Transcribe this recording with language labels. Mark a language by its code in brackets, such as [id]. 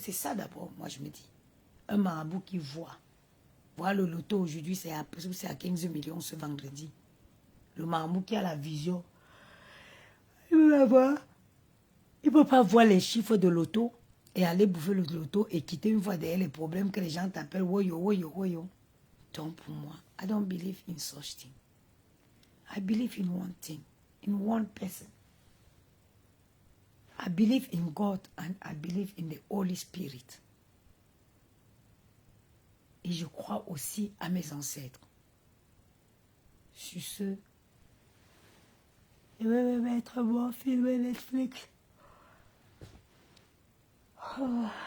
[fr] C'est ça d'abord, moi je me dis. Un marabout qui voit. Voir le loto aujourd'hui, c'est à 15 millions ce vendredi. Le marabout qui a la vision. Il veut la voir. Il ne peut pas voir les chiffres de l'auto et aller bouffer le loto et quitter une fois derrière les problèmes que les gens t'appellent woyo, woyo, woyo. Donc pour moi, [en] I don't believe in such thing. I believe in one thing, in one person. I believe in God and I believe in the Holy Spirit. [fr] Et je crois aussi à mes ancêtres. Sur ce, je vais me mettre mon film Netflix. Oh.